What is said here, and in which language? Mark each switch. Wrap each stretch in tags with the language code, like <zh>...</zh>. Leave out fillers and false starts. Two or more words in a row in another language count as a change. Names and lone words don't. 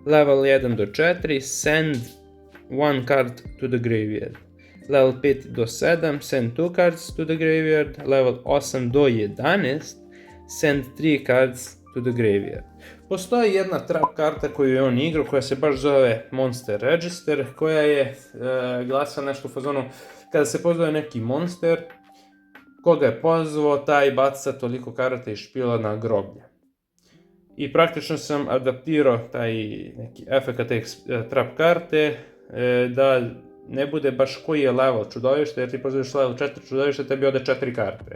<en>Level 1 do 4, send one card to the graveyard. Level 5 do 7, send 2 cards to the graveyard. Level 8 do 11, send 3 cards to the graveyard.</en> <sr>Postoji jedna trap karta koju je on igrao, koja se baš zove Monster Register, koja je glasa nešto u fazonu, kada se pozove neki monster, koga je pozvao, taj baca toliko karata i špila na groblje. I praktično sam adaptirao taj neki efekt te trap karte, da ne bude baš koji je level čudovište, jer ti pozoveš level 4 čudovište, tebi ode 4 karte.</sr>